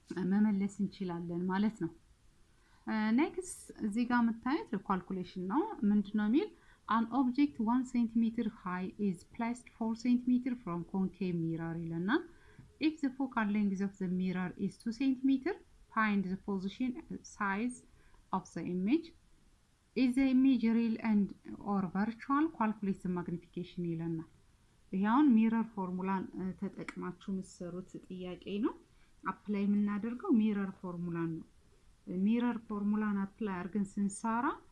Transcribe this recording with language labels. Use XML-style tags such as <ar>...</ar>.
<am>መመለስ እንችላለን ማለት ነው። ኔክስት እዚህ ጋር የምታዩት ካልኩሌሽን ነው። ምንድነው የሚል</am> <en>an object 1 cm high is placed 4 cm from concave mirror ይለናል። if the focal length of the mirror is 2 cm find the position size of the image. is the image real and or virtual? calculate the magnification</en> <am>ይለናል። ይሄውን ሚረር ፎርሙላን ተጠቅማችሁ መስሩት ጥያቄ ነው። አፕላይ የምናደርገው ሚረር ፎርሙላን ነው። ሚረር ፎርሙላን አፕላይ አድርገን ስንሰራ</am>